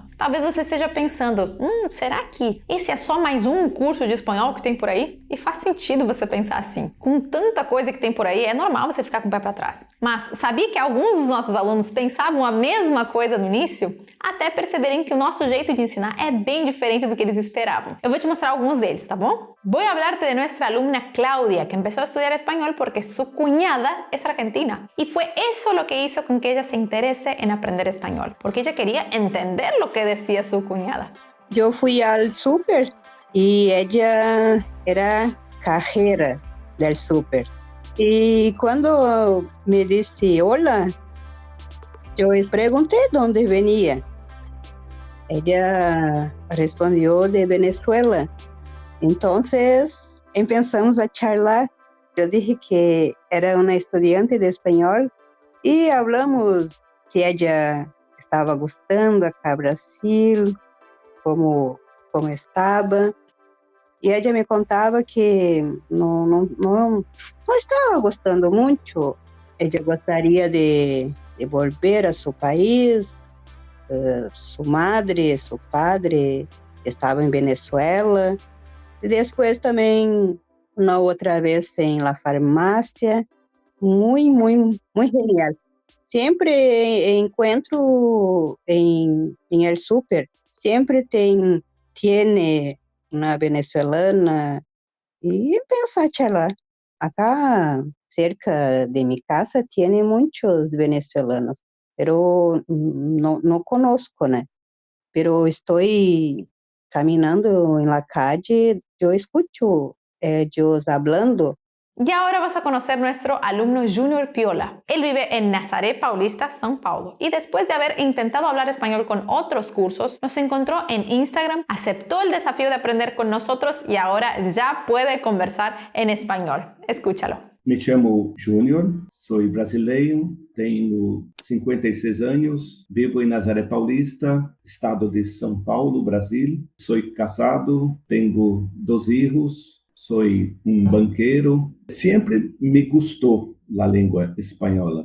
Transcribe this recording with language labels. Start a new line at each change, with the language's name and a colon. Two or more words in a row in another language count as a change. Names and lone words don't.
Portuguese: Talvez você esteja pensando, será que esse é só mais um curso de espanhol que tem por aí? E faz sentido você pensar assim. Com tanta coisa que tem por aí, é normal você ficar com o pé para trás. Mas sabia que alguns dos nossos alunos pensavam a mesma coisa no início? Até perceberem que o nosso jeito de ensinar é bem diferente do que eles esperavam. Eu vou te mostrar alguns deles, tá bom?
Spanish: Voy a hablarte de nuestra alumna Claudia, que empezó a estudiar español porque su cuñada es argentina. Y fue eso lo que hizo con que ella se interese en aprender español, porque ella quería entender lo que decía su cuñada. Yo fui al súper y ella era cajera del súper. Y cuando me dice hola, yo le pregunté dónde venía. Ella respondió de Venezuela. Entonces empezamos a charlar. Yo dije que era una estudiante de español y hablamos si ella estaba gostando acá Brasil, como estava.
Portuguese: E ela me contava que não estava gostando muito. Ela gostaria de voltar a seu país. Sua madre, seu padre estavam em Venezuela. E depois também, uma outra vez em la farmácia. Muito genial. Sempre encontro em
Spanish: el súper,
Portuguese: sempre tiene uma venezuelana e pensa charlar.
Spanish: Acá, cerca
Portuguese: de minha casa, tem muitos venezuelanos, pero não conosco, né? Pero estou caminhando em
Spanish: la calle,
Portuguese: eu
Spanish: escucho ellos hablando. Y ahora vas a conocer nuestro alumno Junior Piola. Él vive en Nazaré Paulista, São Paulo. Y después de haber intentado hablar español con otros cursos, nos encontró en Instagram, aceptó el desafío de aprender con nosotros y ahora ya puede conversar en español. Escúchalo.
Portuguese: Me chamo Júnior, sou brasileiro, tenho 56 anos, vivo em Nazaré Paulista, estado de São Paulo, Brasil. Sou casado, tenho 2 filhos, sou banqueiro. Sempre me gostou a língua espanhola.